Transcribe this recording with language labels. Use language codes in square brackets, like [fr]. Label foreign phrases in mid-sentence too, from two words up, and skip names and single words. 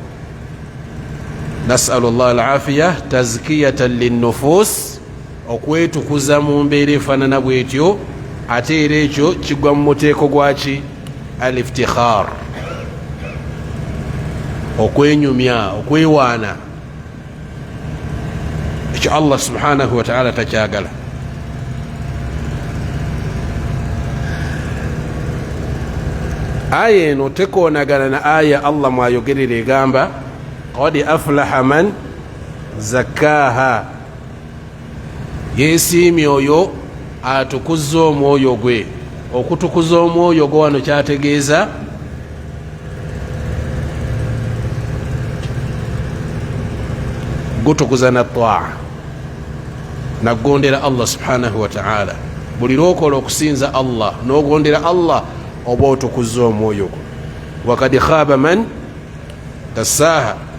[ar] نسأل الله العافية تزكية للنفوس [lg] okwetukuza mu mbeera efaanana bwetyo ate era ekyo kigwa mu muteeko gwaki aliftikhar okwenyumya okwewaana ekyo [ar] الله سبحانه وتعالى [lg] takyagala aya eno tekoonagana na aya allah mwayogerera egamba [ar] قد أفلح من زكاها [lg] yeesiimye oyo atukuza omwoyo gwe okutukuza omwoyo gwe wano kyategeeza gutukuza na taa nagondera [ar] الله سبحانه وتعالى [lg] buli lwokola okusinza allah nogondera allah oba otukuza omwoyo gwe [ar] وقد خاب من دساها